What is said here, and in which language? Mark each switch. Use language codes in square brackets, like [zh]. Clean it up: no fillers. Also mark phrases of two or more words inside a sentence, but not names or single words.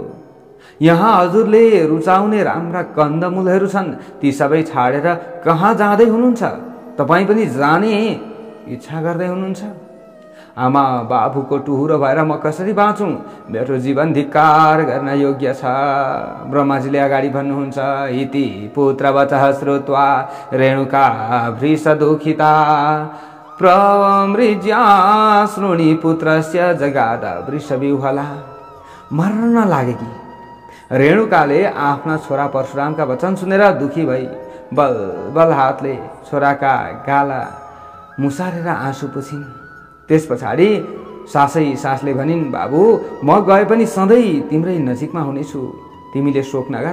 [ne] यहाँ हजुरले रुचाउने राम्रा कन्दमूलहरू छन्, ती सबै छाडेर कहाँ जाँदै हुनुहुन्छ? तपाईँ पनि जाने इच्छा गर्दै हुनुहुन्छ? आमा बाबुको टुहुरो भएर म कसरी बाँचुँ? मेरो जीवन धिक्कार गर्न योग्य छ। ब्रह्माजीले अगाडि भन्नुहुन्छ, [sa] इति पुत्रवचः श्रुत्वा रेणुका भृश दुःखिता प्रमृज्या शृणि पुत्रस्य जगाद वृषविह्वला। [ne] मर्न लागेकी रेणुकाले आफ्ना छोरा परशुरामका वचन सुनेर दुखी भई बल बल हातले छोराका गाला मुसारेर आँसु पुछिन्। त्यस पछाडि सासै सासले भनिन्, बाबु, म गए पनि सधैँ तिम्रै नजिकमा हुनेछु, तिमीले शोक नगर।